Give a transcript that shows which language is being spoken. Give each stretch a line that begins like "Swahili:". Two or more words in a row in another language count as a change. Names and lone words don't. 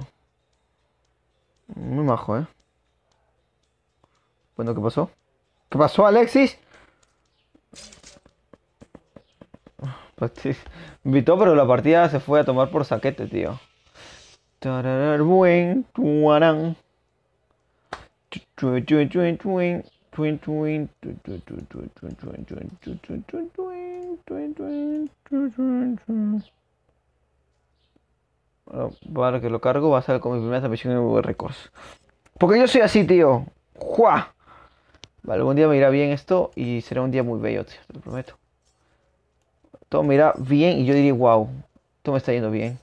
Spanish: Muy majo, ¿eh? Bueno, ¿qué pasó? ¿Qué pasó, Alexis? Me invitó, pero la partida se fue a tomar por saquete, tío. Tararar, buen, tuarán. Tuin, tuin, tuin, tuin. Tuin, tuin, tuin, tuin, tuin, tuin, tuin, tuin, tuin, tuin, tuin, tuin, tuin, tuin, tuin, tuin, tuin, tuin. Bueno, para que lo cargo va a ser como mi primera transmisión en V Records. Porque yo soy así, tío. ¡Jua! Vale, algún día me irá bien esto y será un día muy bello, tío, te lo prometo. Todo me irá bien y yo diré, wow, todo me está yendo bien.